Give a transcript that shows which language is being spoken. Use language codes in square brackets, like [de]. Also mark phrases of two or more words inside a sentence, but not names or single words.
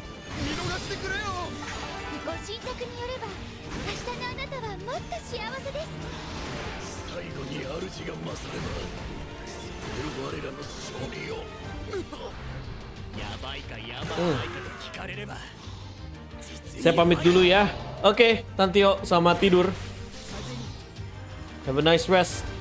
[ja] 見逃してくれよ。ご神託によれば明日のあなたはもっと幸せです。最後に主が勝れば救える我らの勝利よ。やばいかやばいかと聞かれれば。 [id] Saya pamit dulu ya. Oke, Tantio, selamat tidur. [en] Have a nice rest.